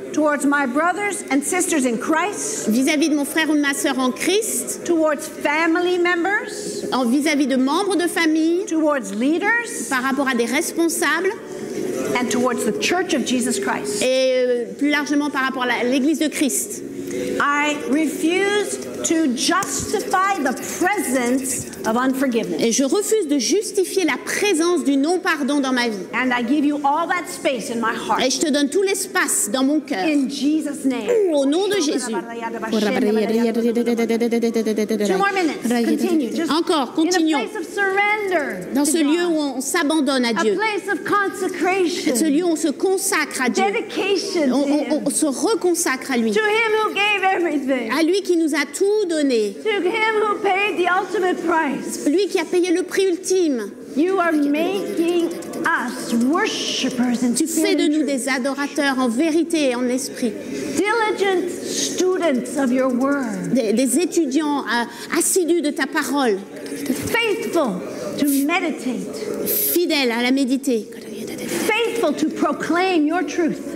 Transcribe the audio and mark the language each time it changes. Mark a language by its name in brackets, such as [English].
[English] towards my brothers and sisters in Christ, [French] vis-à-vis de mon frère ou de ma sœur en Christ, [English] towards family members, [French] vis-à-vis de membres de famille, [English] towards leaders, [French] par rapport à des responsables [English] and towards the Church of Jesus Christ. [French] et plus largement par rapport à l'Église de Christ. [English] I refuse to justify the presence of unforgiveness. [French] Et je refuse de justifier la présence du non-pardon dans ma vie. [English] And I give you all that space in my heart. [French] Et je te donne tout l'espace dans mon cœur. [English] In Jesus' name. [French] Au nom de Jésus. [English] 2 more minutes. Continue. Just [French] Encore, [English] in a [French] continuons. [English] place of surrender. [French] Dans [English] to [French] ce lieu [English] God. [French] où on s'abandonne à [English] A [French] Dieu. [English] place of consecration. [French] Ce lieu où on se consacre à Dieu. [English] Dedication to Him. [French] On se reconsacre à lui. [English] To Him who gave everything. [French] À lui qui nous a tout donné. [English] To Him who paid the ultimate price. [French] Lui qui a payé le prix ultime. [English] You are making us worshipers in [French] Tu fais de [English] spirit and [French] nous [English] truth. [French] des adorateurs en vérité et en esprit. [English] Diligent students of your word. [French] Des étudiants assidus de ta parole. [English] Faithful to meditate. [French] Fidèles à la méditer. [English] Faithful to proclaim your truth.